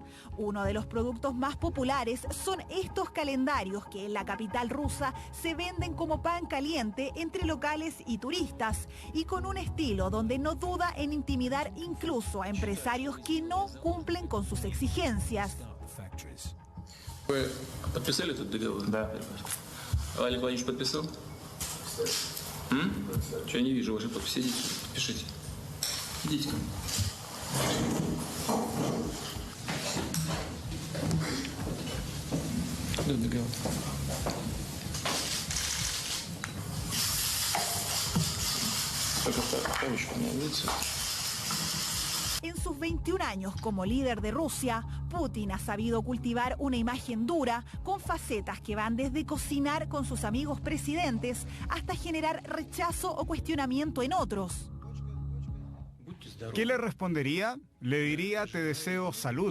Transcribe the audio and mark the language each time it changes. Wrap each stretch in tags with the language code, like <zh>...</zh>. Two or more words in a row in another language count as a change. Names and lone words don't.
<es>Uno de los productos más populares son estos calendarios que en la capital rusa se venden como pan caliente entre locales y turistas, y con un estilo donde no duda en intimidar incluso a empresarios que no cumplen con sus exigencias.</es> <ru>Вы подписали этот договор? Да. Олег Владимирович подписал? Что я не вижу вашей подписи? Идите, подпишите. Идите ко мне. Да, договор. Только ручку мне видите?</ru> <es>En sus 21 años como líder de Rusia, Putin ha sabido cultivar una imagen dura con facetas que van desde cocinar con sus amigos presidentes hasta generar rechazo o cuestionamiento en otros. ¿Qué le respondería? Le diría: te deseo salud.</es>